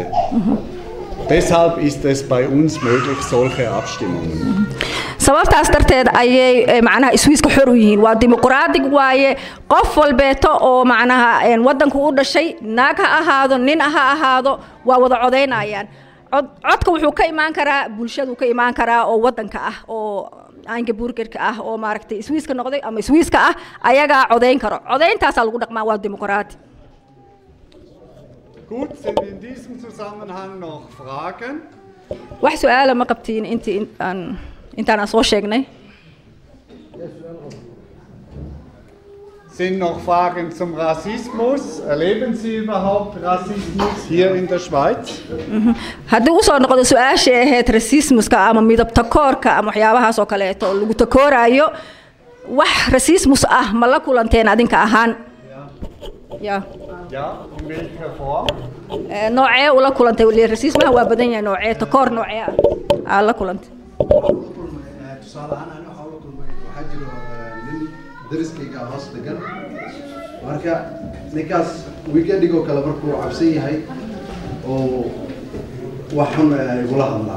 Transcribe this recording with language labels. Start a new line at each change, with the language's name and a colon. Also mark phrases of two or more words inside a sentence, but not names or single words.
German: Deshalb ist es bei uns möglich, solche Abstimmungen.
Somali: sababtaas darteed ayay macnaha Swiiska xor u yihiin waa dimuqraadi waaye qof walbeeto oo macnaha wadanku u dhashay naag ha ahaado nin ha ahaado waa wada codeynayaan codka wuxuu ka imaan karaa bulshadu ka imaan karaa oo wadanka ah oo aanka burgerka ah oo maaragtay Swiiska noqday ama Swiiska ah ayaga codeyn karo codeyntaas lagu dhaqmaa waa dimuqraadi.
German: Gut, sind in diesem Zusammenhang noch Fragen?
Somali: wax su'aalo ma qabtiin intaan soo sheegnay?
German: Sind noch Fragen zum Rassismus? Erleben Sie überhaupt Rassismus hier in der Schweiz?
Somali: haddii uu soo noqdo su'aasha ahayd rassismuska ama midab takoorka ama waxyaabahaas oo kaleeto oo lagu takoorayo wax rassismus ah ma la kulanteen adinka ahaan?
German: Ja. Ja, in welcher Form?
Somali: noocee ula kulantay rassismaha waa badan yahay noocee takoor noocee ah la kulantay. tusaale ahaan ana waxa ula kulmay waxa jiro nin dariskayga hoos degan marka ninkaas weekendigo kale markuu cabsan yahay oo waxaan igula hadlaa